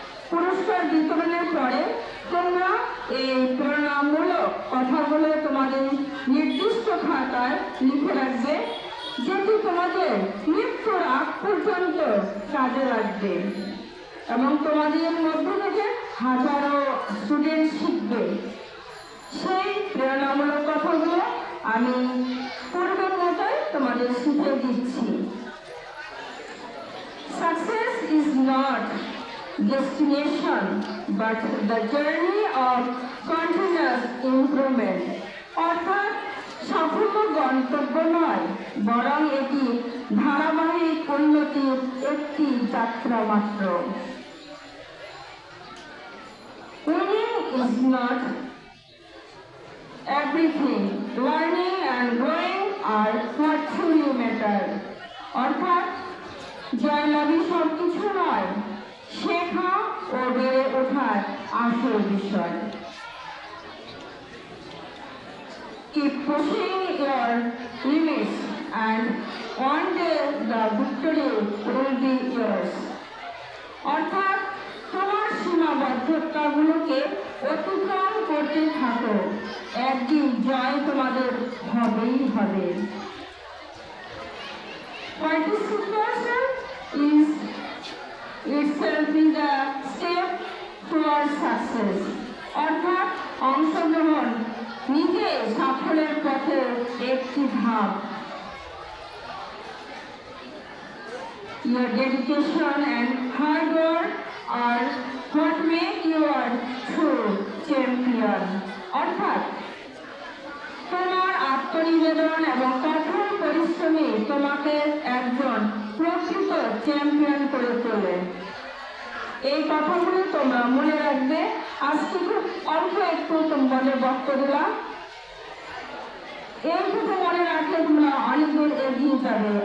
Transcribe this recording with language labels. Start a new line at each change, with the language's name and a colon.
Bangla: পুরস্কার বিতরণের পরে তোমরা এই প্রেরণামূলক কথাগুলো তোমাদের নির্দিষ্ট খাতায় লিখে রাখবে, যেটি তোমাদের মৃত্যুর আগ পর্যন্ত কাজে লাগবে এবং তোমাদের মধ্যে থেকে হাজারো স্টুডেন্ট শিখবে। সেই প্রেরণামূলক কথাগুলো আমি পূর্বের মতোই তোমাদের শিখিয়ে দিচ্ছি।
English: Success is not destination but the journey of continuous improvement.
Bangla: অর্থাৎ সাফল্য গন্তব্য নয়, বরং এটি ধারাবাহিক উন্নতির একটি যাত্রা মাত্র।
English: Winning is not everything. Learning and growing are what truly matter.
Bangla: অর্থাৎ জয়লাভই সবকিছু নয়, শেখা ও বেড়ে ওঠার আসল বিষয়।
English: Keep pushing your limits and one day the victory will be yours.
Bangla: অর্থাৎ তোমার সীমাবদ্ধতাগুলোকে অতিক্রম করতে থাকো, একদিন জয় তোমাদের হবেই হবে।
English: Participation is itself is a step towards success.
Bangla: অর্থাৎ অংশগ্রহণ নিজে সাফল্যের পথে একটি ধাপ।
English: Your dedication and hard work are what make you a true champion.
Bangla: অর্থাৎ তোমার আত্মনিবেদন এবং কঠোর পরিশ্রমী তোমাকে একজন প্রকৃত চ্যাম্পিয়ন করে তোলে। এই কথাগুলো তোমরা মনে রাখবে। আজকে খুব অল্প একটু তোমাদের বক্তব্য দিলাম, এইটুকু মনে রাখলে তোমরা অনেক দূর এগিয়ে যাবে।